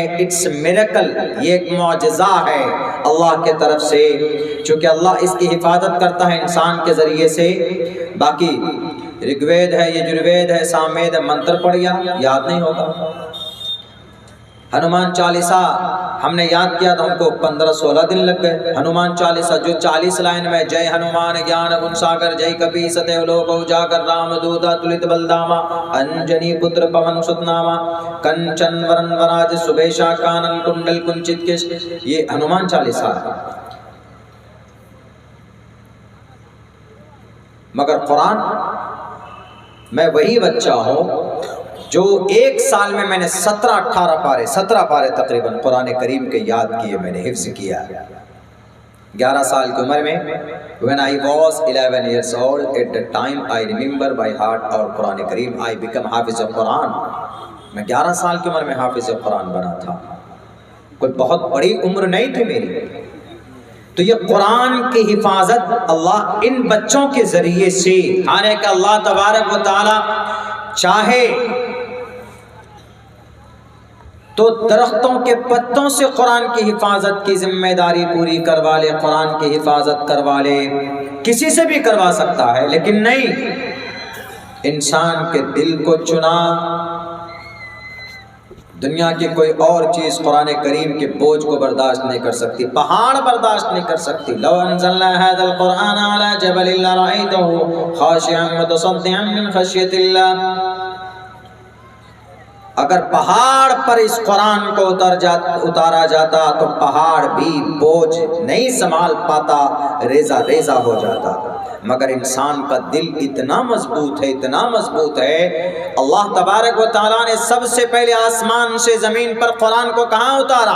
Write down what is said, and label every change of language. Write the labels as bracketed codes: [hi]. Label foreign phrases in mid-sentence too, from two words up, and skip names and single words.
[en] it's miracle, [ur] یہ ایک معجزہ ہے اللہ کے طرف سے، چونکہ اللہ اس کی حفاظت کرتا ہے انسان کے ذریعے سے۔ باقی رگ وید ہے، یجروید ہے، ساموید ہے، منتر پڑھیا یاد نہیں ہوگا۔ ہنومان چالیسا ہم نے یاد کیا تو ہم کو 15-16 دن لگ گئے۔ ہنومان چالیسا جو 40 لائن میں [awa] जय हनुमान ज्ञान गुन सागर जय कपि तिहुँ लोक उजागर राम दूत अतुलित बलधामा अंजनि पुत्र पवन सुत नामा कंचन बरन बिराज सुबेसा कानन कुंडल कुंचित केसा, [ur] یہ ہنومان چالیسا ہے۔ مگر قرآن میں وہی بچہ ہوں جو 1 سال میں نے 17 پارے تقریباً قرآن کریم کے یاد کیے، میں نے حفظ کیا۔ 11 سال کی عمر میں [en] when I was 11 years old at the time I remember by heart [ur] اور قرآن کریم [en] I become [ur] حافظ قرآن، میں 11 سال کی عمر میں حافظ قرآن بنا تھا، کوئی بہت بڑی عمر نہیں تھی میری۔ تو یہ قرآن کی حفاظت اللہ ان بچوں کے ذریعے سے، حالانکہ اللہ تبارک و تعالی چاہے تو درختوں کے پتوں سے قرآن کی حفاظت کی ذمہ داری پوری کروا لے، قرآن کی حفاظت کروا لے، کسی سے بھی کروا سکتا ہے، لیکن نہیں، انسان کے دل کو چنا۔ دنیا کی کوئی اور چیز قرآن کریم کے بوجھ کو برداشت نہیں کر سکتی، پہاڑ برداشت نہیں کر سکتی۔ [ar] لو انزلنا هذا القرآن على جبل لرأيته خاشعا متصدعا من خشية الله، [ur] اگر پہاڑ پر اس قرآن کو اتارا جاتا تو پہاڑ بھی بوجھ نہیں سنبھال پاتا، ریزہ ریزہ ہو جاتا۔ مگر انسان کا دل اتنا مضبوط ہے، اتنا مضبوط ہے، اللہ تبارک و تعالیٰ نے سب سے پہلے آسمان سے زمین پر قرآن کو کہاں اتارا؟